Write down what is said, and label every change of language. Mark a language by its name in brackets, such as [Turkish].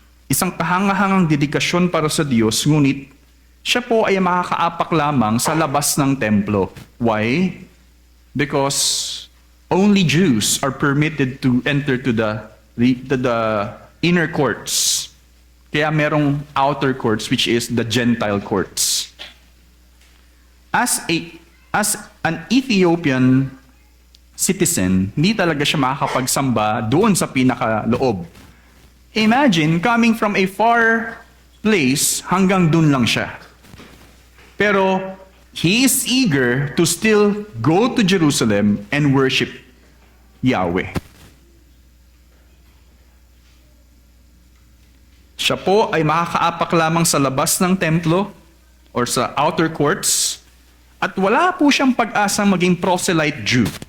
[Filipino] Isang kahangahangang dedikasyon para sa Diyos, ngunit siya po ay makakaapak lamang sa labas ng templo. [English] Why? Because only Jews are permitted to enter to the inner courts. [Filipino] Kaya merong outer courts, [English] which is the Gentile courts. As an Ethiopian citizen, [Filipino] hindi talaga siya makakapagsamba doon sa pinakaloob. [English] Imagine, coming from a far place, [Filipino] hanggang doon lang siya. [English] Pero, he is eager to still go to Jerusalem and worship Yahweh. [Filipino] Siya po ay makakaapak lamang sa labas ng templo or sa outer courts, at wala po siyang pag-asang maging proselyte Jew.